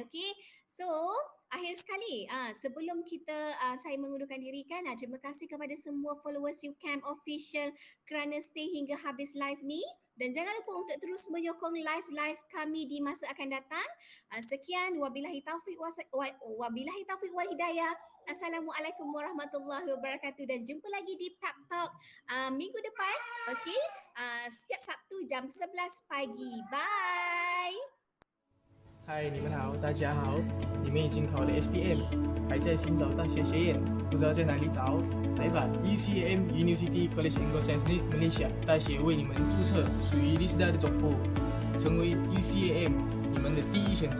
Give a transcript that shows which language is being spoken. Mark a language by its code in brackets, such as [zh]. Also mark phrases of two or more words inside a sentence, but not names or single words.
[ms] Okey, so akhir sekali sebelum kita saya mengundurkan diri kan, terima kasih kepada semua followers UCAM official kerana stay hingga habis live ni, dan jangan lupa untuk terus menyokong live kami di masa akan datang. Sekian, [ar] وبالله التوفيق والهداية. السلام عليكم ورحمة الله وبركاته [ms] dan jumpa lagi di Pep Talk minggu depan. Okey, setiap Sabtu jam 11 pagi. Bye. [zh] 嗨，你们好，大家好！你们已经考了 SPM， 还在寻找大学学院，不知道在哪里找？来吧 ，UCAM University College Anglo-Saxon Malaysia 大学为你们注册属于 Rizda 的总部，成为 UCAM 你们的第一选择。